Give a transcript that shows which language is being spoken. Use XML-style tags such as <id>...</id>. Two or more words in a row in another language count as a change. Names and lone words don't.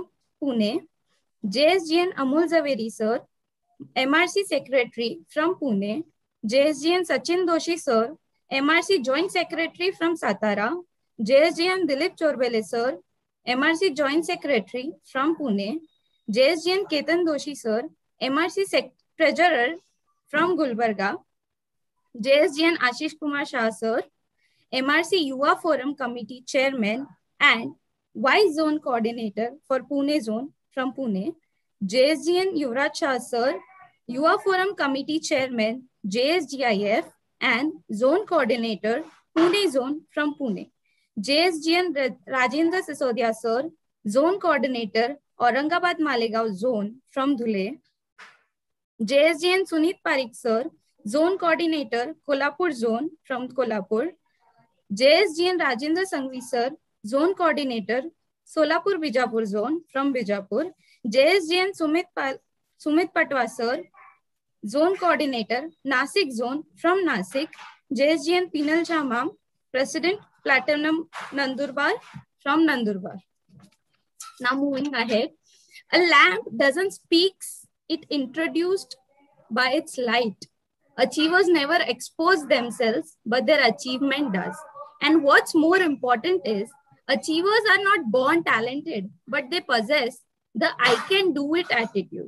<en>Pune, JSGN Amul Zaveri Sir, MRC Secretary from Pune, JSGN Sachin Doshi Sir, MRC Joint Secretary from Satara, JSGN Dilip Chorbele Sir, MRC Joint Secretary from Pune, JSGN Ketan Doshi Sir, MRC Treasurer from Gulbarga, JSGN Ashish Kumar Shah Sir, MRC Yuva Forum Committee Chairman and Vice Zone Coordinator for Pune Zone from Pune, JSGN Yuvraj Shah Sir, Yuva Forum Committee Chairman, JSGIF and Zone Coordinator, Pune Zone from Pune, JSGN Rajendra Sisodia Sir, Zone Coordinator, Aurangabad Malegaon Zone from Dhule, JSGN Sunit Parikh Sir, Zone Coordinator, Kolhapur Zone from Kolhapur, JSGN Rajendra Sanghvi Sir, Zone Coordinator, Solapur Bijapur Zone from Bijapur, JSGN Sumit Patwa Sir, Zone Coordinator, Nasik Zone from Nasik, JSGN Pinal Shamam, President Platinum Nandurbar from Nandurbar. Now moving ahead, a lamp doesn't speak, it introduced by its light. Achievers never expose themselves, but their achievement does. And what's more important is, achievers are not born talented, but they possess the I can do it attitude.</en>